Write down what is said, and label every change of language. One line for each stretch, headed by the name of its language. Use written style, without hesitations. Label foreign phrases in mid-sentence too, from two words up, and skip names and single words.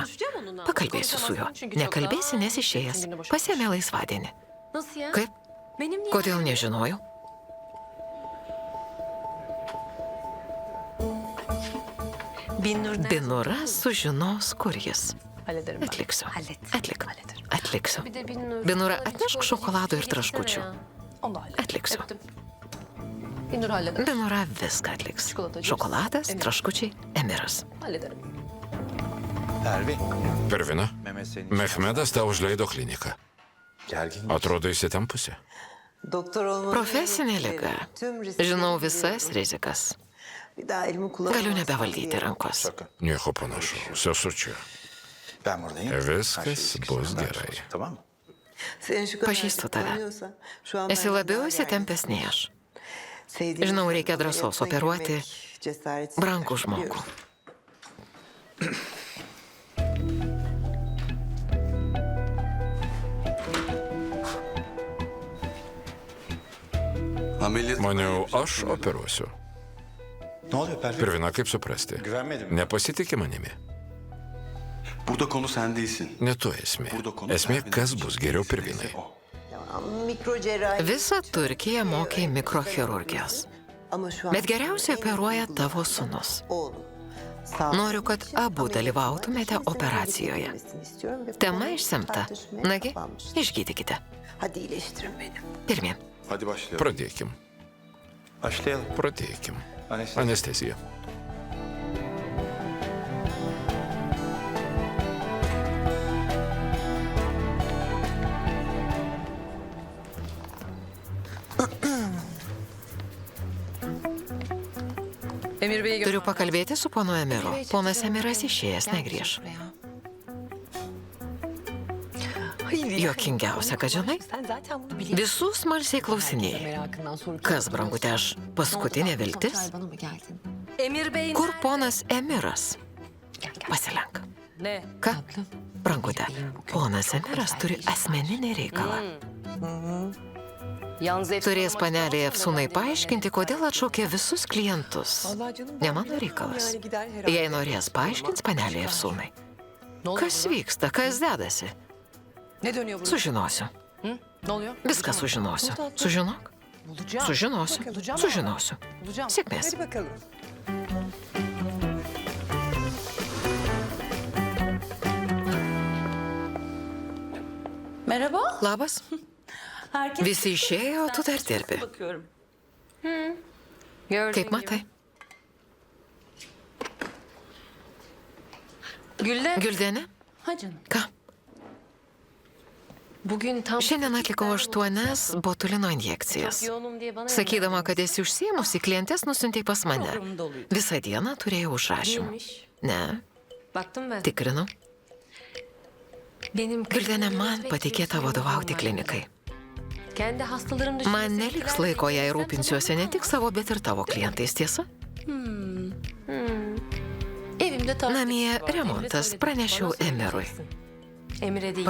Lithuanian: Pakalbėsiu su juo. Nekalbėsi, nes išėjęs. Pasiėmė laisvadienį. Kaip? Kodėl nežinojau? Binura sužinos, kur jis.
Turkish: Hallederim ben.
Lithuanian: Atliksiu.
Turkish: Hallet.
Lithuanian: Atliksiu.
Turkish: Bir de Binur.
Lithuanian: Binura, atnešk šokolado ir traškučių.
Turkish: Onu da hallet.
Lithuanian: Atliksiu.
Turkish: Öptüm. Binur halleder.
Lithuanian: Binura viską atliks. Šokoladas, traškučiai, Emiras.
Turkish: Hallederim. Pervin.
Lithuanian: Pervina,
Turkish: Mehmet senin
Lithuanian: Mehmedas tau užleido kliniką.
Turkish: gergin.
Lithuanian: Atrodo įsitempusi. Profesinė liga. Žinau visas rizikas. Galiu nebevaldyti rankos.
Turkish: Sakın.
Lithuanian: Nieko panašaus, esu čia.
Turkish: Ben buradayım.
Lithuanian: Viskas
Turkish: Her şey
Lithuanian: bus
Turkish: yolunda
Lithuanian: gerai.
Turkish: olsun, Tamam mı?
Lithuanian: Pažįstu tave. Esi labiau įsitempęs nei aš. Žinau, reikia drąsos operuoti brangų žmogų.
Turkish: Ameliyat...
Lithuanian: Maniau, aš operuosiu.
Turkish: Ne oluyor Pervin?
Lithuanian: Pervina, kaip suprasti?
Turkish: Güvenmedim.
Lithuanian: Nepasitikė manimi.
Turkish: Burada konu sen değilsin.
Lithuanian: Ne tu esmė.
Turkish: Burada konu
Lithuanian: Esmė,
Turkish: Pervin'in
Lithuanian: kas bus geriau Pervinai. O. Visą Turkiją mokė mikrochirurgijos. Bet geriausiai operuoja tavo sūnus. Noriu, kad abu dalyvautumėte operacijoje. Tema išsemta. Nagi, išgydykite. Pirmyn.
Turkish: Hadi başlayalım.
Lithuanian: Pradėkim.
Turkish: Başlayalım.
Lithuanian: Pradėkim.
Turkish: Anestezi.
Lithuanian: Anestezija.
Turkish: Emir Bey'i
Lithuanian: Turiu pakalbėti su ponu Emiru. Ponas Emiras išėjęs negrįž. Juokingiausia, kad žinai,
Turkish: Sen zaten bunu biliyorsun.
Lithuanian: visų smalsiai klausinėjai.
Turkish: Merakından soru
Lithuanian: Kas, brangutė, aš paskutinė viltis?
Turkish: Bana mı geldin? Emir Bey
Lithuanian: Kur ponas Emiras?
Turkish: Gel.
Lithuanian: Pasilenk.
Turkish: Ne?
Lithuanian: Ką? Brangutė, ponas Emiras turi asmeninį reikalą.
Turkish: Yalnız Efsun
Lithuanian: Turės
Turkish: Hanım
Lithuanian: panelė
Turkish: açıklamadı
Lithuanian: Efsunai
Turkish: neden, değil mi?
Lithuanian: paaiškinti, kodėl atšaukė visus klientus. Ne mano reikalas. Jei norės, paaiškins panelė Efsunai.
Turkish: Ne oluyor
Lithuanian: Kas
Turkish: burada?
Lithuanian: vyksta, kas dedasi?
Turkish: Ne dönüyor burada?
Lithuanian: Sužinosiu.
Turkish: Ne oluyor?
Lithuanian: Viską sužinosiu. Sužinok.
Turkish: Bulacağım.
Lithuanian: Sužinosiu.
Turkish: Bulacağım.
Lithuanian: Sužinosiu.
Turkish: Bulacağım.
Lithuanian: Sėkmės.
Turkish: Hadi bakalım. Merhaba.
Lithuanian: Labas.
Turkish: Herkes
Lithuanian: Visi išėjo, tu dar dirbi.
Turkish: bakıyorum. Gördüğün
Lithuanian: Kaip
Turkish: gibi.
Lithuanian: matai?
Turkish: Gülden.
Lithuanian: Gildenė?
Turkish: Ha canım.
Lithuanian: Ką?
Turkish: Bugün tam...
Lithuanian: Šiandien atlikau 8 botulino injekcijas.
Turkish: Çok yoğunum diye bana
Lithuanian: Sakydama, kad esi užsiemusi, klientės nusiuntė pas mane.
Turkish: Programım doluydu.
Lithuanian: Visą dieną turėjau užrašymą.
Turkish: Değilmiş. Ne, Baktım ben.
Lithuanian: tikrinau.
Turkish: Benim
Lithuanian: Gildenė, man patikėta vadovauti klinikai.
Turkish: Kendi hastalarım dışında...
Lithuanian: Man neliks laiko, jei rūpinsiuosi ne tik savo, bet ir tavo klientais, tiesa?
Turkish: Evimde tabii.
Lithuanian: Namie remontas, pranešiau Emirui.
Turkish: Emir'e değil.